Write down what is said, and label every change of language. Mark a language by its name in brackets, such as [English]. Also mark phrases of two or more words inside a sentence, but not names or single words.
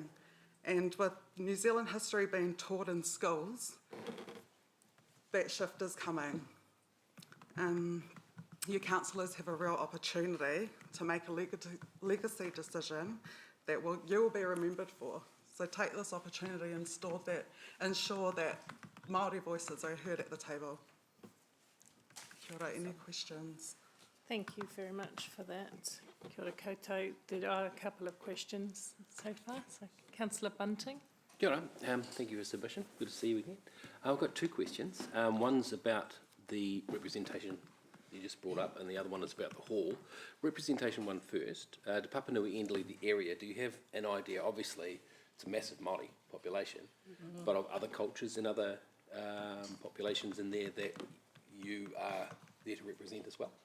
[English] And with New Zealand history being taught in schools, that shift is coming. You councillors have a real opportunity to make a legacy decision that you will be remembered for. So take this opportunity and ensure that Māori voices are heard at the table. [Māori] Kia ora, [English] any questions? Thank you very much for that. [Māori] Kia ora koutou. [English] There are a couple of questions so far. So, Councillor Bunting. [Māori] Kia ora. [English] Thank you for the submission. Good to see you again. I've got 2 questions. One's about the representation you just brought up, and the other one is about the hall. Representation one first. Te Papanui Enderley, the area, do you have an idea? Obviously, it's a massive Māori population, but of other cultures and other populations in there that you are there to represent as well?